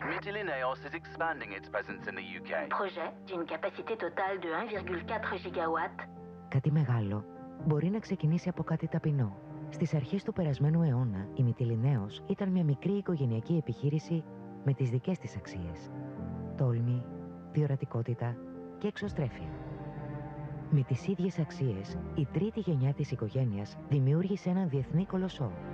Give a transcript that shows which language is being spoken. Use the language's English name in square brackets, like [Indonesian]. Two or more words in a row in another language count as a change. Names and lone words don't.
[English] Mitilineos is expanding its presence in the UK. [French] Projet d'une capacité totale de 1,4 gigawatts. [Greek] Κάτι μεγάλο μπορεί να ξεκινήσει από κάτι ταπεινό. Στις αρχές του περασμένου αιώνα, η Mitilineos ήταν μια μικρή οικογενειακή επιχείρηση με τις δικές της αξίες. Τόλμη, διορατικότητα και εξωστρέφεια. Με τις ίδιες αξίες, η τρίτη γενιά της οικογένειας δημιούργησε έναν διεθνή κολοσσό.